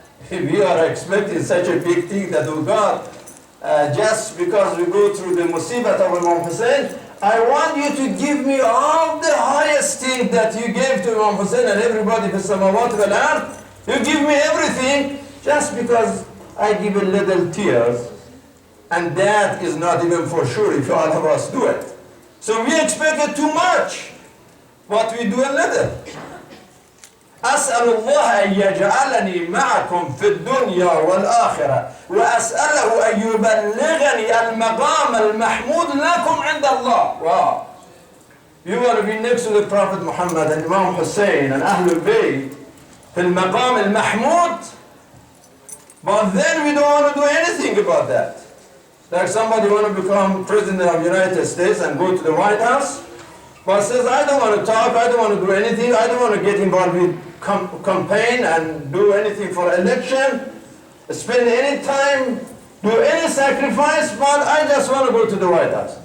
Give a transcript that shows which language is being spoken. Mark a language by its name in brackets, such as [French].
[English] We are expecting such a big thing that, oh God, just because we go through the musibat of Imam Hussein, I want you to give me all the highest thing that you gave to Imam Hussein and everybody [Arabic] في السماوات والأرض. [English] You give me everything just because I give a little tears, and that is not even for sure if all of us do it. So we expected too much, but we do a little. [Arabic] أسأل الله أن يجعلني معكم في الدنيا والآخرة وأسأله أن يبلغني المقام المحمود لكم عند الله. [English] Wow. You want to be next to the Prophet Muhammad and Imam Hussein and Ahlul Bayt [Arabic] في المقام المحمود, [English] but then we don't want to do anything about that. Like somebody want to become president of the United States and go to the White House, but says, I don't want to talk, I don't want to do anything, I don't want to get involved with campaign and do anything for election, spend any time, do any sacrifice, but I just want to go to the White House.